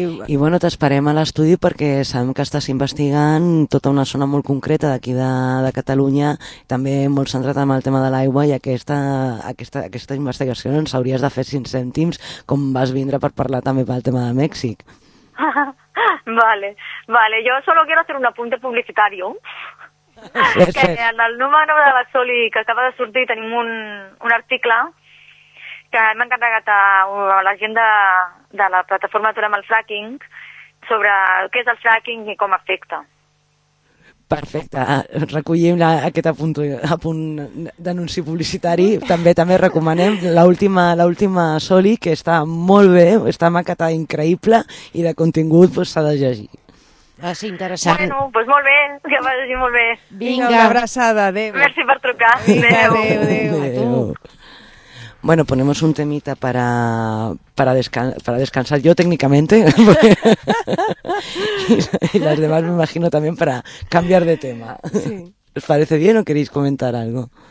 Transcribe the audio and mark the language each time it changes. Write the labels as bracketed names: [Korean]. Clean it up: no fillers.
[Catalan] I bueno, t'esperem a l'estudi perquè sabem que estàs investigant tota una zona molt concreta d'aquí de Catalunya, també molt centrat en el tema de l'aigua, i aquesta investigació ens hauries de fer 5 cèntims com vas vindre per parlar també pel tema de Mèxic. [Spanish] Vale, yo solo quiero hacer un apunte publicitario. [Catalan] Sí, que en el número de la Soli que acaba de sortir tenim un article que hem encarregat a la gent de la plataforma Aturem el Fracking sobre què és el fracking i com afecta. Perfecte, recollim aquest apunt d'anunci publicitari, també recomanem l'última Soli, que està molt bé, està maqueta increïble i de contingut s'ha de llegir. Va ser interessant. Bueno, pues molt bé, que vagi molt bé. Vinga, una abraçada, adéu. Merci per trucar, adéu. [Spanish] Bueno, ponemos un temita para descansar yo técnicamente y las demás me imagino también para cambiar de tema. Sí. ¿Os parece bien o queréis comentar algo?